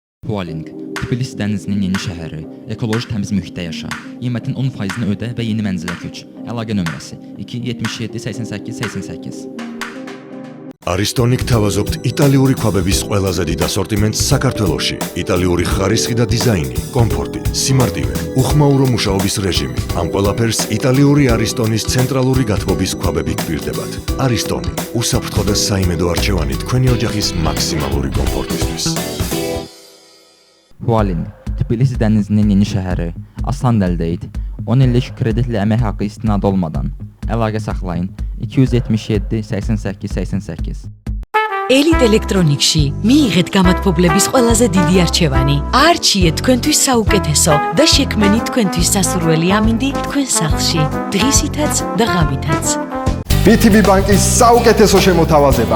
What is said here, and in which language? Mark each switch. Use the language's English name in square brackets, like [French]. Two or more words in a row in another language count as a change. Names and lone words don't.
[Azerbaijani] Hualing, Tbilisi dənizinin yeni şəhəri, ekoloji təmiz mühitdə yaşa, qiymətin 10%-ni ödə və yeni mənzilə köç. Əlaqə nömrəsi 277 88 88. [Georgian] Aristonix თავაზობთ იტალიური ქვაბების ყველაზე დიდ ასორტიმენტს საქართველოში. იტალიური ხარისხი და დიზაინი, კომფორტი, სიმარტივე, უხმაურო მუშაობის რეჟიმი. ამ ყველაფერს იტალიური არისტონის ცენტრალური გათბობის ქვაბები გვპირდებათ. არისტონი, უსაფრთხო და საიმედო არჩევანი თქვენი ოჯახის მაქსიმალური კომფორტისთვის. [Azerbaijani] Hualing, Tbilisi dənizinin yeni şəhəri, asan əldə et. 10 illik kreditli əmək haqqı istinad olmadan. Əlaqə saxlayın 277 88 88. [Georgian] Elite Electronics-ში მიიღეთ გამათბობლების ყველაზე დიდი არჩევანი. არჩიეთ თქვენთვის საუკეთესო და შექმნით თქვენთვის სასურველი ამინდი თქვენ სახლში, დღისითაც და ღამითაც. VTB ბანკის საუკეთესო შემოთავაზება.